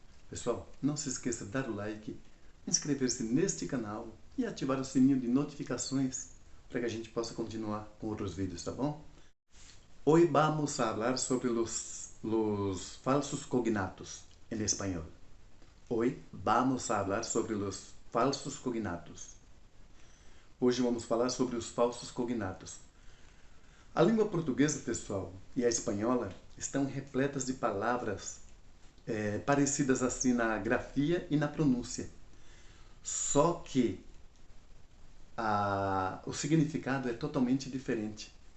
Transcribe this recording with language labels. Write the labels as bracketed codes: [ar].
[pt] Pessoal, não se esqueça de dar o like, inscrever-se neste canal e ativar o sininho de notificações para que a gente possa continuar com outros vídeos, tá bom? [es] Hoy vamos a hablar sobre los falsos cognatos en español. Hoy vamos a hablar sobre los falsos cognatos. [pt] Hoje vamos falar sobre os falsos cognatos. A língua portuguesa, pessoal, e a espanhola estão repletas de palavras parecidas assim na grafia e na pronúncia. Só que o significado é totalmente diferente.